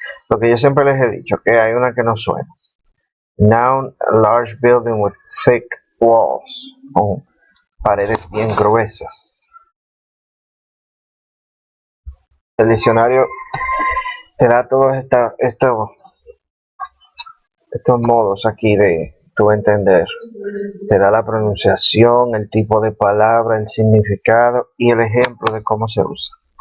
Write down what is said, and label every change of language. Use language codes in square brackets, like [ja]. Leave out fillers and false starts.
[es] Lo que yo siempre les he dicho, que hay una que no suena. [en] Noun, a large building with thick walls. [es] Con paredes bien gruesas. El diccionario te da todos estos modos aquí de tú entender. Te da la pronunciación, el tipo de palabra, el significado y el ejemplo de cómo se usa.